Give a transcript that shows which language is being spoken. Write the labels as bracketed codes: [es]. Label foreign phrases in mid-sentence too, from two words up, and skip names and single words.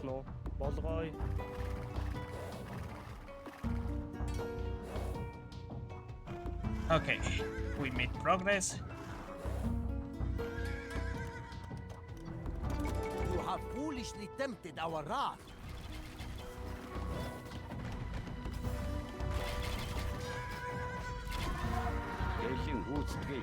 [mn] Болгоё. [en] Okay, we made progress. You have foolishly tempted our wrath. [mn] Ээлжин гүйцэтгэе.